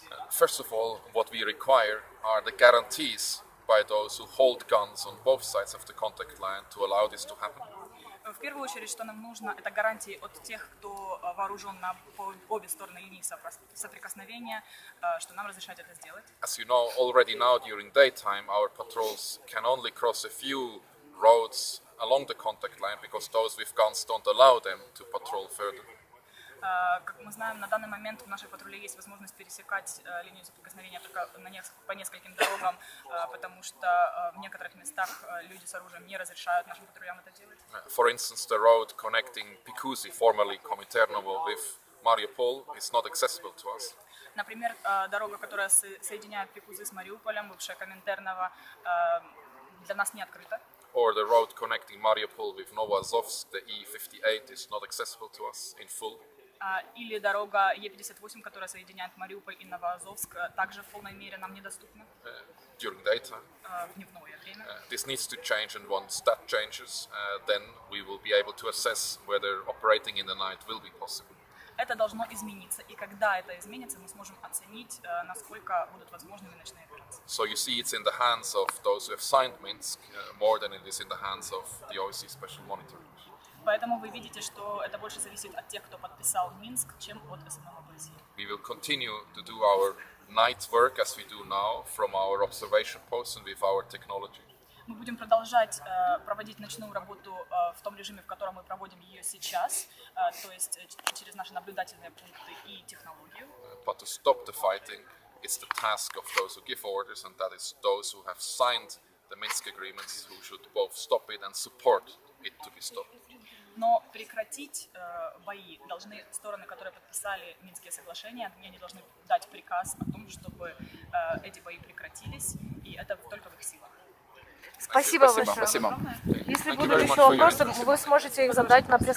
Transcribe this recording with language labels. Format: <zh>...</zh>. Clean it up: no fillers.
<en>First of all, what we require are the guarantees by those who hold guns on both sides of the contact line to allow this to happen.</en> <ru>В первую очередь, что нам нужно, это гарантии от тех, кто вооружен на обе стороны линии соприкосновения, что нам разрешают это сделать.</ru> <en>As you know, already now during daytime, our patrols can only cross a few roads along the contact line because those with guns don't allow them to patrol further.</en> <ru>Как мы знаем, на данный момент в нашей патруле есть возможность пересекать линию соприкосновения только по нескольким дорогам, потому что в некоторых местах люди с оружием не разрешают нашим патрулям это делать.</ru> <en>For instance, the road connecting Pikuzi, formerly Kominternovo, with Mariupol is not accessible to us.</en> <ru>Например, дорога, которая соединяет Пикузы с Мариуполем, бывшая Коминтерново, для нас не открыта.</ru> <en>Or the road connecting Mariupol with Novazovsk, the E58, is not accessible to us in full.</en> <ru>Или дорога Е58, которая соединяет Мариуполь и Новоазовск, также в полной мере нам недоступна.</ru> <en>During daytime.</en> <ru>В дневное время.</ru> <en>This needs to change, and once that changes, then we will be able to assess whether operating in the night will be possible.</en> <ru>Это должно измениться, и когда это изменится, мы сможем оценить, насколько будут возможными ночные операции.</ru> <en>So you see, it's in the hands of those who have signed Minsk more than it is in the hands of the OBSЄ Special Monitor.</en> <ru>Поэтому вы видите, что это больше зависит от тех, кто подписал Минск, чем от самого ОБСЄ.</ru> <en>We will continue to do our night work as we do now from our observation posts and with our technology.</en> <ru>Мы будем продолжать проводить ночную работу в том режиме, в котором мы проводим ее сейчас, то есть через наши наблюдательные пункты и технологию.</ru> <en>But to stop the fighting is the task of those who give orders, and that is those who have signed the Minsk agreements, who should both stop it and support it to be stopped.</en> <ru>Но прекратить бои должны стороны, которые подписали Минские соглашения, они должны дать приказ о том, чтобы эти бои прекратились, и это только в их силах. Спасибо большое. Спасибо. Если будут еще вопросы, вы сможете их задать на пресс</ru>